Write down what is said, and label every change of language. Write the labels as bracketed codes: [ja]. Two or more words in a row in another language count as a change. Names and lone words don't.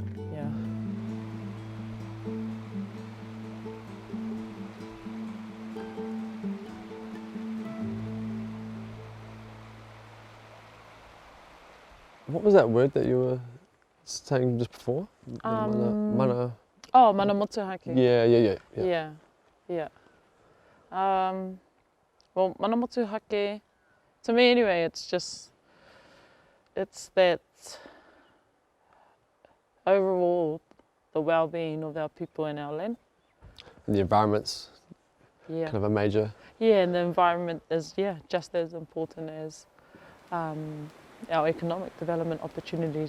[en] Yeah. What was that word that you were saying just before? Mana. [mi] Oh, mana motuhake. [en] Yeah. Yeah. Well, [mi] mana motuhake, [en] to me anyway, it's that overall the well-being of our people and our land. And the environment's Yeah. kind of a major. Yeah, and the environment is just as important as our economic development opportunities.